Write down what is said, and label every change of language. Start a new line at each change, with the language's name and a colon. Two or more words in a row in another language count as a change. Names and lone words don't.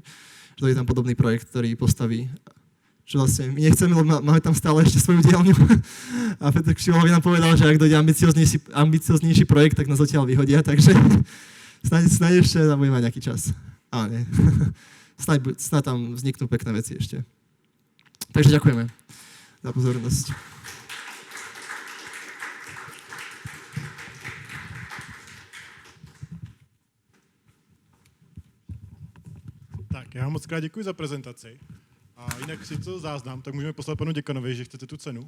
Slovak: Že to je tam podobný projekt, ktorý postaví. Že vlastne my nechceme, lebo máme tam stále ešte svoju dielňu. A Peter Kšivoľovi nám povedal, že ak dojde ambicioznejší projekt, tak nás odtiaľ vyhodia, takže snáď ešte tam bude mať nejaký čas. Ale nie. Snáď tam vzniknú pekné veci ešte. Takže ďakujeme za pozornosť.
Czech: Tak, já vám moc krát děkuji za prezentaci. A jinak si to záznam, tak můžeme poslat panu děkanovi, že chcete tu cenu.